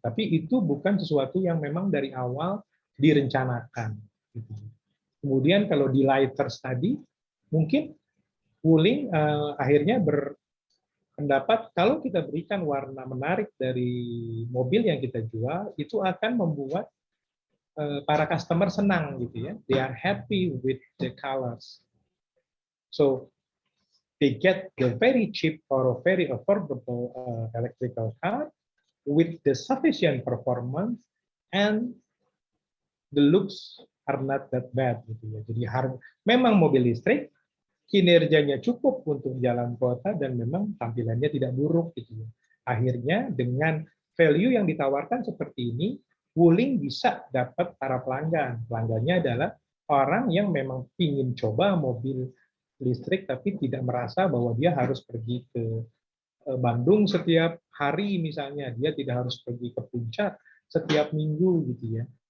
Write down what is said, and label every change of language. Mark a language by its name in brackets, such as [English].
[Indonesian] Tapi itu bukan sesuatu yang memang dari awal direncanakan. Gitu. Kemudian kalau di lighters tadi, mungkin Wuling akhirnya berpendapat kalau kita berikan warna menarik dari mobil yang kita jual, itu akan membuat para customer senang gitu ya. [English] They are happy with the colors. So they get the very cheap or very affordable electrical car with the sufficient performance and the looks are not that bad [Indonesian] gitu ya. Jadi memang mobil listrik kinerjanya cukup untuk jalan kota dan memang tampilannya tidak buruk gitu ya. Akhirnya dengan value yang ditawarkan seperti ini, Wuling bisa dapat para pelanggan. Pelanggannya adalah orang yang memang ingin coba mobil listrik tapi tidak merasa bahwa dia harus pergi ke Bandung setiap hari misalnya, dia tidak harus pergi ke puncak setiap minggu gitu ya.